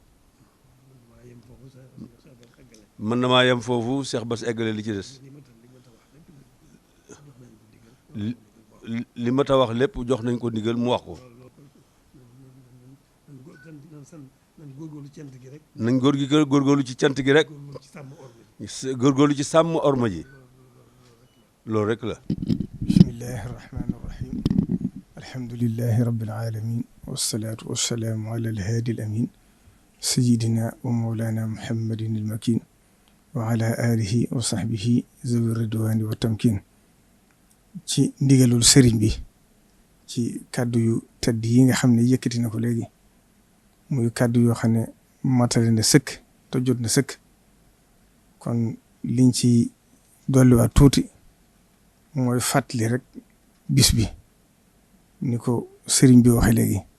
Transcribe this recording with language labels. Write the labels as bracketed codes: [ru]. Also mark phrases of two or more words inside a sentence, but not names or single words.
[wo] mën na maa yem foofu Cheikh Bass eggale li ci des li ma ta wax lépp jox nañ ko ndigal mu wax ko nañ góorgóorlu ci cant gi rek góorgóorlu ci sàmm orma ji loolu rek la. [ar] بسم الله الرحمن الرحيم الحمد لله رب العالمين والصلاة والسلام على الهادي الأمين سيدنا ومولانا محمد الـ المكين وعلى آله وصحبه ذوي الرضوان والتمكين [wo] ci ndigalul sëriñ bi ci kàddu yu tedd yi nga xam ne yëkkati na ko léegi muy kàddu yoo xam ne matale na sëkk te jot na sëkk kon liñ ci dolliwaat tuuti mooy fàttali rek bis bi ni ko sëriñ bi waxe léegi